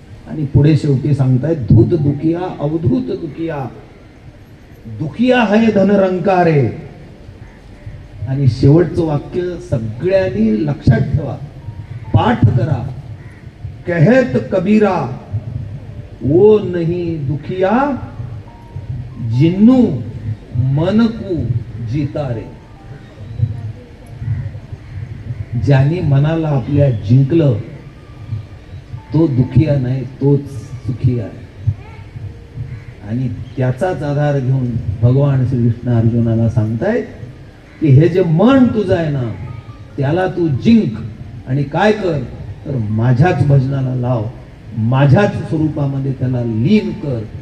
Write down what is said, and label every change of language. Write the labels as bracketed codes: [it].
[mr] आणि पुढे शेवटी सांगतायत [hi] धूत दुखिया अवधूत दुखिया, दुखिया है धनरंकारे. [mr] आणि शेवटचं वाक्य सगळ्यांनी लक्षात ठेवा, पाठ करा. [hi] कहत कबीरा वो नहीं दुखिया, जिन्नू मन को जीता रे. [mr] ज्याने मनाला आपल्या जिंकलं तो दुखिया नाही, तोच सुखी आहे. आणि त्याचाच आधार घेऊन भगवान श्रीकृष्ण अर्जुनाला सांगतायत की हे जे मन तुझं आहे ना, त्याला तू जिंक आणि काय कर तर माझ्याच भजनाला लाव, माझ्याच स्वरूपामध्ये त्याला लीन कर.